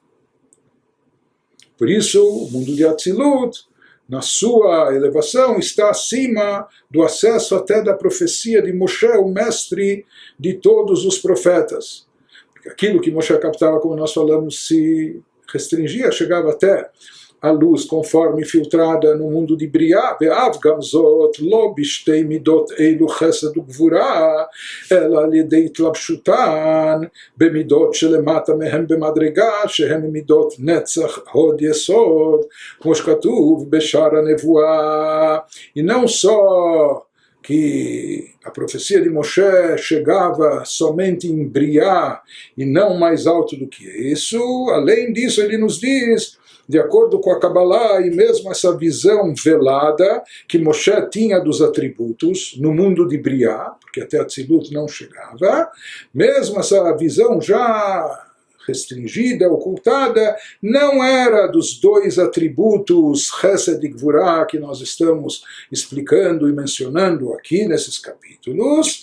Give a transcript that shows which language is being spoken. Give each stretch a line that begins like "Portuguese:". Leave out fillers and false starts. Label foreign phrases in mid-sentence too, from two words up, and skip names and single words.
Portuguese: Por isso, o mundo de Atzilut, na sua elevação, está acima do acesso até da profecia de Moshe, o mestre de todos os profetas. Porque aquilo que Moshe captava, como nós falamos, se restringia, chegava até a luz conforme filtrada no mundo de Briá,
Hebrew: ואף גם זאת לא בשתי מדות אלו חסד וגבורה, אלא על ידי התלבשותן במדות שלמטה מהם במדרגה, שהם מדות נצח הוד יסוד, como שכתוב בשער הנבואה.
Portuguese: E não só que a profecia de Moshe chegava somente em Briá e não mais alto do que isso, além disso ele nos diz, de acordo com a Kabbalah, e mesmo essa visão velada que Moshe tinha dos atributos no mundo de Briá, porque até Atzilut não chegava, mesmo essa visão já restringida, ocultada, não era dos dois atributos Chesed e Gvurah que nós estamos explicando e mencionando aqui nesses capítulos.